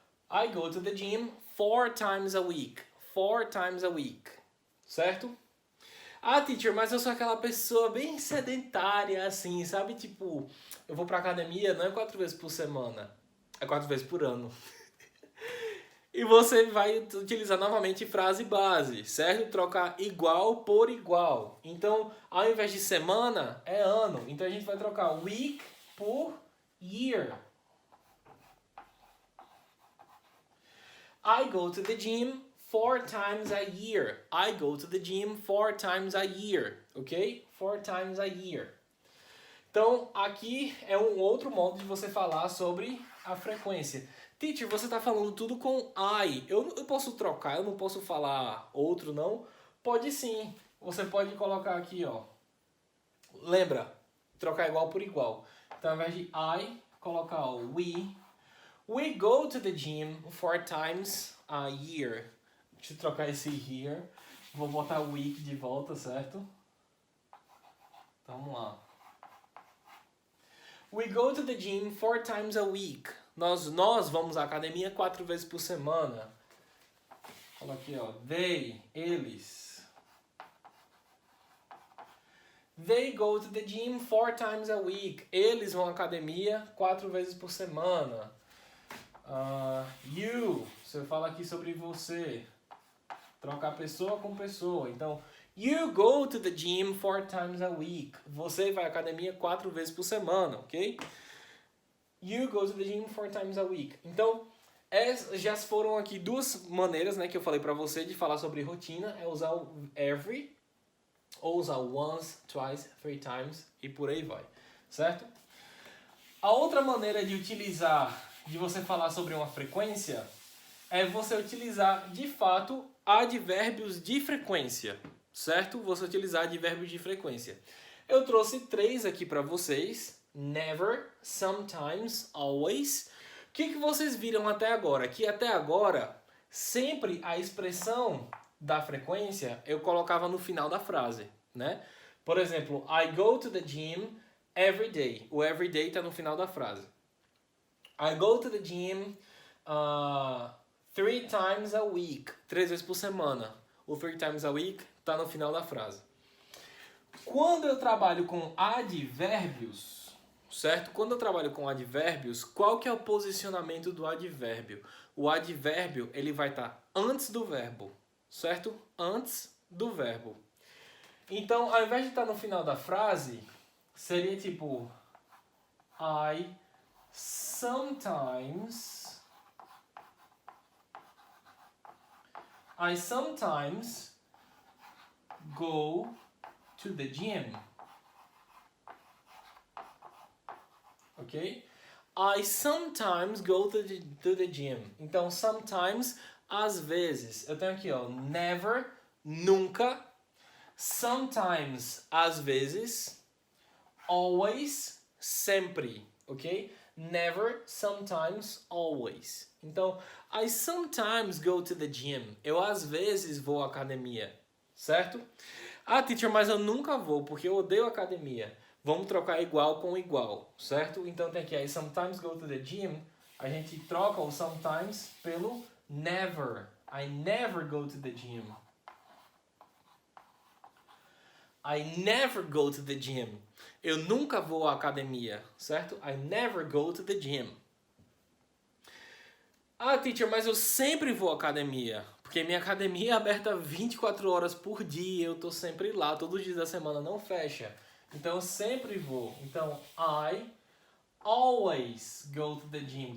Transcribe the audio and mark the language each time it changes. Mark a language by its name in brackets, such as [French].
[English] I go to the gym 4 times a week. 4 times a week. [Portuguese] Certo? Ah, teacher, mas eu sou aquela pessoa bem sedentária, assim, sabe? Tipo, eu vou pra academia, não é 4 vezes por semana. É 4 vezes por ano. E você vai utilizar novamente frase base, certo? Trocar igual por igual. Então, ao invés de semana, é ano. Então, a gente vai trocar week por year. [English] I go to the gym 4 times a year. I go to the gym 4 times a year. Ok? 4 times a year. [Portuguese] Então, aqui é um outro modo de você falar sobre a frequência. Teacher, você está falando tudo com I. Eu posso trocar, eu não posso falar outro, não? Pode sim. Você pode colocar aqui, ó. Lembra? Trocar igual por igual. Então, ao invés de I, colocar ó, we. [English] We go to the gym 4 times a year. [Portuguese] Deixa eu trocar esse here. Vou botar o week de volta, certo? Então, vamos lá. [English] We go to the gym 4 times a week. [Portuguese] Nós vamos à academia 4 vezes por semana. Olha aqui, ó. They, eles. [English] They go to the gym 4 times a week. [Portuguese] Eles vão à academia 4 vezes por semana. You, você fala aqui sobre você. Trocar pessoa com pessoa. Então, [English] you go to the gym 4 times a week. [Portuguese] Você vai à academia 4 vezes por semana, ok? [English] You go to the gym 4 times a week. [Portuguese] Então, já foram aqui 2 maneiras, né, que eu falei pra você de falar sobre rotina. É usar o every, ou usar o once, twice, 3 times e por aí vai, certo? A outra maneira de utilizar, de você falar sobre uma frequência, é você utilizar, de fato, advérbios de frequência, certo? Você utilizar advérbios de frequência. Eu trouxe 3 aqui para vocês. [English] Never, sometimes, always. [Portuguese] O que vocês viram até agora? Que até agora, sempre a expressão da frequência eu colocava no final da frase, né? Por exemplo, [English] I go to the gym every day. [Portuguese] O every day está no final da frase. [English] I go to the gym 3 times a week. [Portuguese] 3 vezes por semana. O [English] 3 times a week [Portuguese] está no final da frase. Quando eu trabalho com advérbios, certo? Quando eu trabalho com advérbios, qual que é o posicionamento do advérbio? O advérbio, ele vai estar antes do verbo, certo? Antes do verbo. Então, ao invés de estar no final da frase, seria tipo [English] I sometimes go to the gym. Ok? I sometimes go to the gym. [Portuguese] Então, sometimes, às vezes. Eu tenho aqui, ó, never, nunca. Sometimes, às vezes. Always, sempre. Ok? [English] Never, sometimes, always. [Portuguese] Então, [English] I sometimes go to the gym. [Portuguese] Eu às vezes vou à academia. Certo? Ah, teacher, mas eu nunca vou, porque eu odeio academia. Vamos trocar igual com igual, certo? Então tem aqui, [English] I sometimes go to the gym. [Portuguese] A gente troca o sometimes pelo never. [English] I never go to the gym. I never go to the gym. [Portuguese] Eu nunca vou à academia, certo? [English] I never go to the gym. [Portuguese] Ah, teacher, mas eu sempre vou à academia. Porque minha academia é aberta 24 horas por dia. Eu tô sempre lá. Todos os dias da semana não fecha. Então eu sempre vou. Então, [English] I always go to the gym.